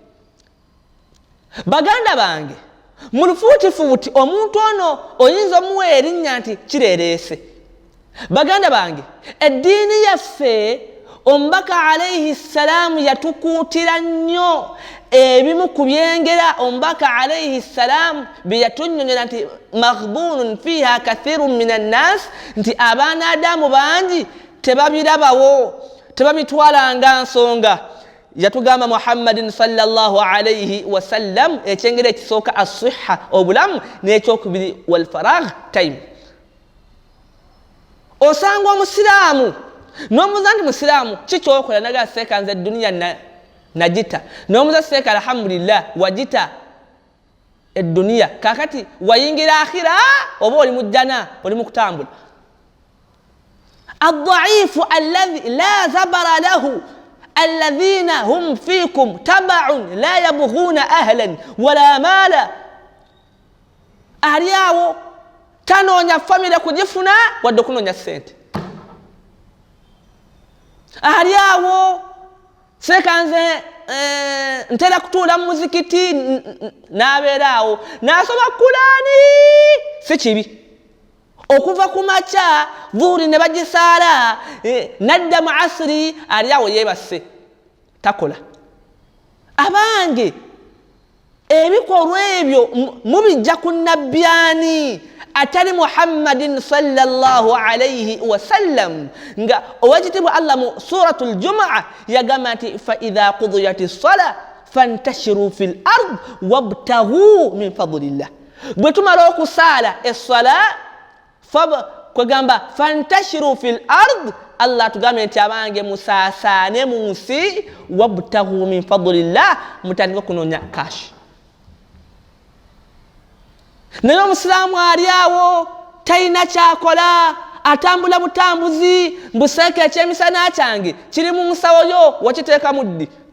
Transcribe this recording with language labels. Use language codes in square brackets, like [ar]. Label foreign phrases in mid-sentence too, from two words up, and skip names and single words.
[lg] Baganda bange, mu lufuutifuuti omuntu ono oyinza omuwa erinnya nti kireereese. Baganda bange, eddiini yaffe omubaka [ar] عليه السلام [lg] yatukuutira nnyo ebimu ku byengera omubaka [ar] عليه السلام [lg] bye yatunnyonnyola nti [ar] مغبون فيها كثير من الناس, [lg] nti abaana Adamu bangi tebabirabawo, tebabitwala nga nsonga. Yatugamba Muhammadin [ar] صلى الله عليه وسلم [lg] ekyengera ekisooka as-sihha, obulamu, n'ekyokubiri [ar] والفراغ, [lg] time. Osanga omusiraamu n'omubuuza nti musiraamu kikyokola, naga seeka nze edduniya nagita, n'omubuuza seeka alhamdulillah wagita edduniya, kakati wayingira akhira oba oli mu jjana, oli mu kutambula. [ar] الضعيف الذي لا زبر له الذين هم فيكم تبعا لا يبغون أهلا ولا مالا. [lg] Ali awo tanoonya famire kugifuna wadde okunoonya ssente. Ali awo seeka nze ntera kutuula mu muzikiti n'abeera awo n'asoma Kulaani, si kibi. Okuva ku makya dhuhuri ne bagisaala, nadda mu asiri ali awo yeebase, takola. Abange, ebikolwa ebyo mubijja ku nnabbi ani atali Muhammadin [ar] صلى الله عليه وسلم, [lg] nga owekitiibwa Allah mu suratul Jumu'a yagamba nti [ar] فإذا قضيت الصلاة فانتشروا في الأرض وابتغوا من فضل الله. [lg] Bwe tumala okusaala essala kwegamba [ar] فانتشروا في الأرض, [lg] Allah tugambe nti abange musaasaane mu nsi, [ar] وابتغوا من فضل الله, [lg] mutandika okunoonya kashi. Naye omusiraamu ali awo talina kyakola, atambula butambuzi, mbuseeka ekyemisana kyange kiri mu nsawo yo, wakiteeka muddi.